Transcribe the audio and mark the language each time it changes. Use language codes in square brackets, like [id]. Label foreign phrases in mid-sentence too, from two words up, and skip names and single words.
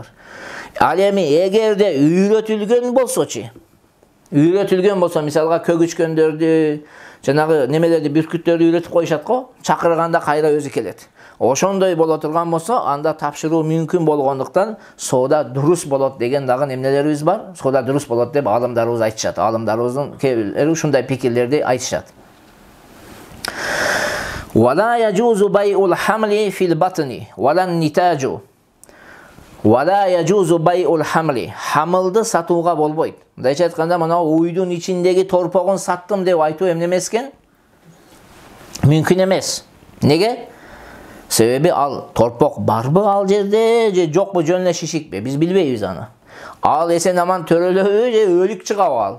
[ky] Ал эми эгерде үйрөтүлгөн болсо, мисалга көгүчкөндөрдү, жанагы немелерди, бүркүттөрдү үйрөтүп коюшат го, чакырганда кайра өзү келет. ошондой боло турган болсо, анда тапшыруу мүмкүн болгондуктан соода дурус болот деген дагы эмнелерибиз бар? Соода дурус болот деп алымдарыбыз айтышат. Алымдарыбыздын кээ бирлери ушундай пикирлерди айтышат. [ar] ولا يجوز بيع الحمل في البطن ولا النتاج. ولا يجوز بيع الحمل. [ky] Хамылды сатууга болбойт. Мындайча айтканда, мына уйдун ичиндеги торпогун саттым деп айтуу эмне эмес экен? Мүмкүн эмес. Неге? Себеби ал торпок барбы ал жерде же жокпу, жөн эле шишикпи? Биз билбейбиз аны. Ал эсен аман төрөлөбү же өлүк чыгабы ал?